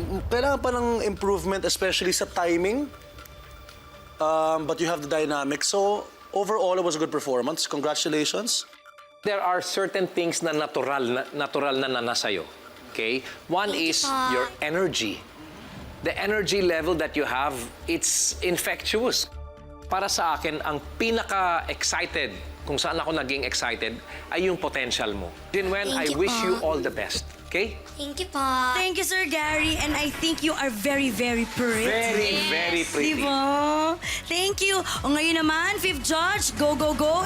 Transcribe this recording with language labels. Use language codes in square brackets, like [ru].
[tl] Kailangan pa ng [en] improvement, especially sa timing. But you have the dynamic. So overall, it was a good performance. Congratulations. There are certain things [tl] na natural na nasa iyo. [en] Okay? One is your energy. The energy level that you have, it's infectious. [tl] para sa akin, ang pinaka-excited, kung saan ako naging excited, ay yung potential mo. [en] Jinwen, I Thank you wish [tl] po. [en] you all the best. Okay? Thank you po. Thank you, Sir Gary. And I think you are very, very pretty. Very, very pretty. [tl] Diba? [en] Thank you. [tl] O ngayon naman, [en] fifth judge, go, go, go.